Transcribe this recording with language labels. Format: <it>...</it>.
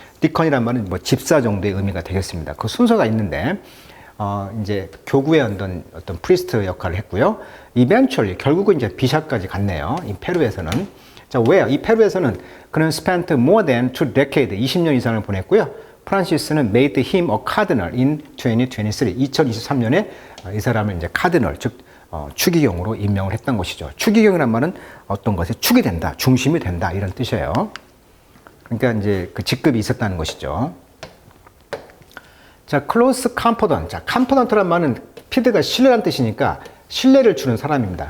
<ko>디컨이란 말은 뭐 집사 정도의 의미가 되겠습니다. 그 순서가 있는데, 이제 교구의 어떤 프리스트 역할을 했고요. 이벤츄얼리 결국은 이제 비숍까지 갔네요. 이 페루에서는. 자, 왜요? 이 페루에서는 그는</ko> <en>spent more than 2 decades,</en> <ko>20년 이상을 보냈고요.</ko> <en>프란시스는 made him a cardinal in 2023.</en> <ko>2023년에 이 사람을 이제 카디널, 즉 추기경으로 임명을 했던 것이죠. 추기경이란 말은 어떤 것에 축이 된다, 중심이 된다 이런 뜻이에요. 그러니까 이제 그 직급이 있었다는 것이죠.</ko> <en>자, close confidant.</en> <ko>자, confidant란 말은 피드가 신뢰란 뜻이니까 신뢰를 주는 사람입니다.</ko>